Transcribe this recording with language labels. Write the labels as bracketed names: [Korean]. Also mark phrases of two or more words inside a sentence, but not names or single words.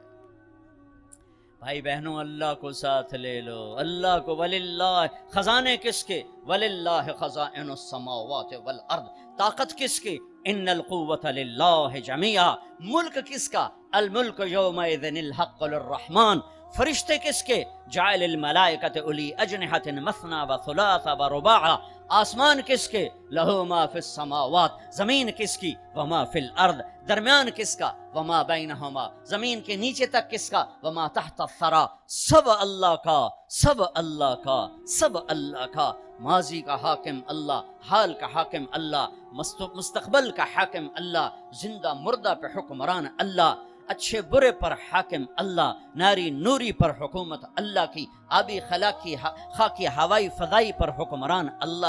[Urdu] بھائی بہنوں، اللہ کو ساتھ لے لو، اللہ کو۔ وللہ، خزانے کس کے؟ [Arabic] وللہ خزائن السماوات والارض، [Urdu] طاقت کس کی؟ [Arabic] ان القوت للہ جمیعا، [Urdu] ملک کس کا؟ [Arabic] الملک یومئذ الحق للرحمن، [Urdu] فرشتے کس کے؟ [Arabic] جعل الملائکۃ اولی اجنحۃ مثنی و ثلاث و رباع، [Urdu] آسمان کس کے؟ [Arabic] لہو ما فی السماوات، [Urdu] زمین کس کی؟ [Arabic] وما فی الارض، [Urdu] درمیان کس کا؟ [Arabic] وما بینہما، [Urdu] زمین کے نیچے تک کس کا؟ [Arabic] وما تحت الثری، [Urdu] سب اللہ کا، سب اللہ کا، سب اللہ کا۔ ماضی کا حاکم اللہ، حال کا حاکم اللہ، مستقبل کا حاکم اللہ، زندہ مردہ پہ حکمران اللہ، اچھے برے پر حاکم اللہ، ناری نوری پر حکومت اللہ کی، آبی خاکی ہوائی فضائی پر حکمران اللہ ہے۔